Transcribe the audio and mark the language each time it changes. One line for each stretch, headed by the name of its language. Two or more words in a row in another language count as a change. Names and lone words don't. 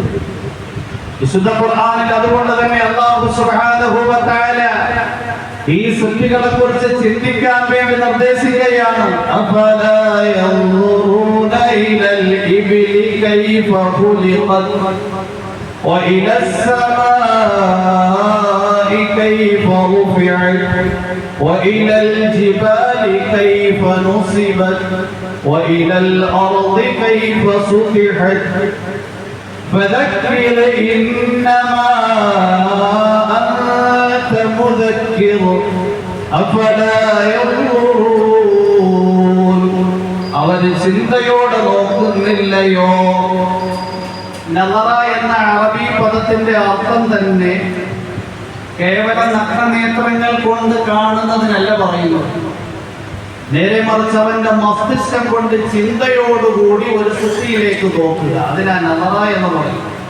Malayalam: വിശുദ്ധ ഖുർആനിൽ അതുകൊണ്ട് തന്നെ
Arabic: الله سبحانه وتعالى
Malayalam: ഈ സൃഷ്ടികളെ കുറിച്ച് ചിന്തിക്കാൻ വേണ്ടി നിർദ്ദേശിക്കുകയാണ്.
Arabic: أفلا ينظرون إلى الإبل كيف خلقت وإلى السماء كيف رفعت وإلى الجبال كيف نصبت وإلى الأرض كيف سطحت فذكر إنما أنت مذكر أفلا ينظرون
Malayalam: അവർ ചിന്തയോടെ നോക്കുന്നില്ലയോ? നളറ എന്ന അറബി പദത്തിന്റെ അർത്ഥം തന്നെ കേവലം നഗ്നനേത്രങ്ങൾ കൊണ്ട് കാണുന്നതിനല്ല പറയുന്നത്. നേരെ മറിച്ച് അവന്റെ മസ്തിഷ്കം കൊണ്ട് ചിന്തയോടുകൂടി ഒരു സൃഷ്ടിയിലേക്ക് നോക്കുക, അതിനാ നളറ എന്ന് പറയും.